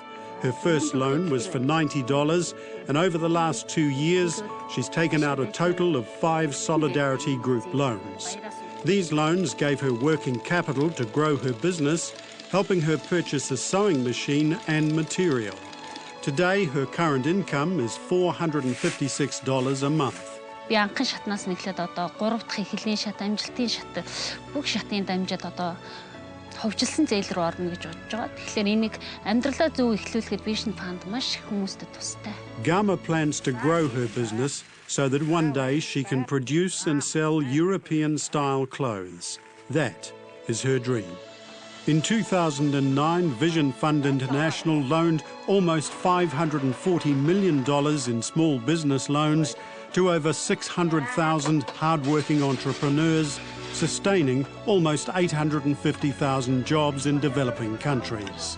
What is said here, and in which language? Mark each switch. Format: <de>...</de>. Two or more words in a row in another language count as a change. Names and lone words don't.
<en>Her first loan was for $90, and over the last 2 years, she's taken out a total of 5 Solidarity Group loans. These loans gave her working capital to grow her business, helping her purchase a sewing machine and material. Today, her current income is $456 a month.</en> <mn>Би анхан шатнаас нэглээд одоо 3 дахь эхлэлийн шат, амжилтын шат, бүх шатын дамжаад одоо хөгжилсэн зээл рүү орно гэж бодож байгаа. Тэгэхээр энийг амьдралаа зөв эхлүүлэхэд VisionFund маш их хүмүүстд тустай.</mn> <en>Gama plans to grow her business so that one day she can produce and sell European-style clothes. That is her dream. In 2009, VisionFund International loaned almost $540 million in small business loans to over 600,000 hard-working entrepreneurs, sustaining almost 850,000 jobs in developing countries.</en>